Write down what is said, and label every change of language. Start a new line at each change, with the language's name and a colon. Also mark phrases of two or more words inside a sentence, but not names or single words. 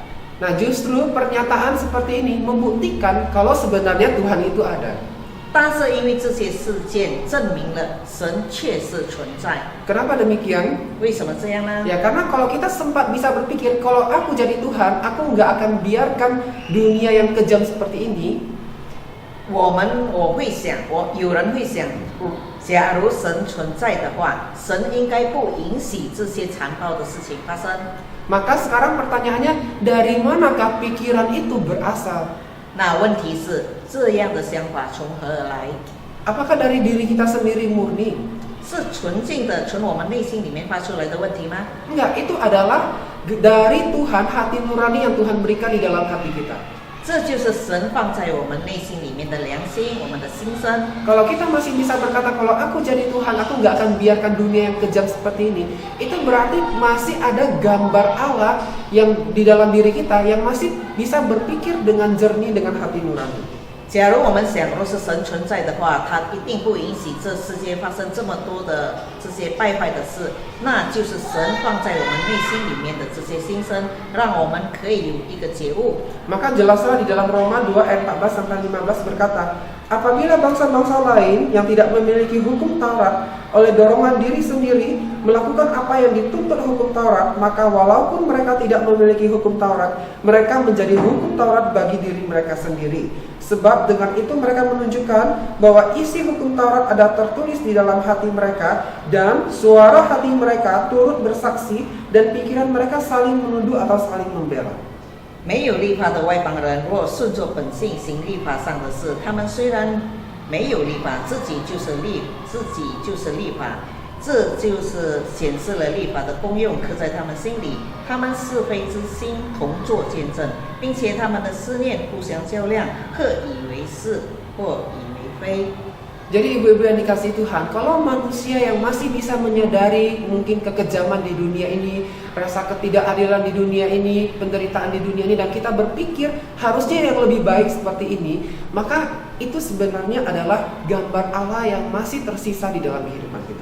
Indonesian: Nah, justru pernyataan seperti ini membuktikan kalau sebenarnya Tuhan itu ada.
Chinese: 但是因为这些事件证明了神确实存在。
Indonesian: Kenapa demikian?
Chinese: 为什么这样呢？
Indonesian: Ya karena kalau kita sempat bisa berpikir kalau aku jadi Tuhan, aku nggak akan biarkan dunia yang kejam seperti ini.
Chinese: 我会想，有人会想，假如神存在的话，神应该不允许这些残暴的事情发生。
Indonesian: Maka sekarang pertanyaannya, dari manakah pikiran itu berasal?
Chinese: 那问题是，这样的想法从何而来？
Indonesian: Apakah dari diri kita sendiri murni?
Chinese: 是纯净的从我们内心里面发出来的问题吗？
Indonesian: Enggak, itu adalah dari Tuhan, hati nurani yang Tuhan berikan di dalam hati kita.
Chinese: 这就是神放在我们内心里面的良心，我们的心声。
Indonesian: Kalau kita masih bisa berkata kalau aku jadi Tuhan, aku nggak akan biarkan dunia yang kejam seperti ini, itu berarti masih ada gambar Allah yang di dalam diri kita yang masih bisa berpikir dengan jernih dengan hati nurani.
Chinese: 假如我们想，若是神存在的话，他一定不允许这世界发生这么多的这些败坏的事，那就是神放在我们内心里面的这些心声，让我们可以有一个觉悟。
Indonesian: Maka jelaslah di dalam Roma 2 ayat 14 sampai 15 berkata, apabila bangsa-bangsa lain yang tidak memiliki hukum Taurat oleh dorongan diri sendiri melakukan apa yang dituntut hukum Taurat, maka walaupun mereka tidak memiliki hukum Taurat, mereka menjadi hukum Taurat bagi diri mereka sendiri. Sebab dengan itu mereka menunjukkan bahwa isi hukum Taurat ada tertulis di dalam hati mereka, dan suara hati mereka turut bersaksi, dan pikiran mereka saling menuduh atau saling membela.
Chinese: 没有律法的外邦人，若顺着本性行律法上的事，他们虽然没有律法，自己就是律法，这就是显示了律法的功用刻在他们心里。他们是非之心同作见证，并且他们的思念互相较量，或以为是，或以为非。
Indonesian: Jadi ibu-ibu yang dikasihi Tuhan, kalau manusia yang masih bisa menyadari mungkin kekejaman di dunia ini, rasa ketidakadilan di dunia ini, penderitaan di dunia ini, dan kita berpikir harusnya yang lebih baik seperti ini, maka itu sebenarnya adalah gambar Allah yang masih tersisa di dalam kehidupan kita.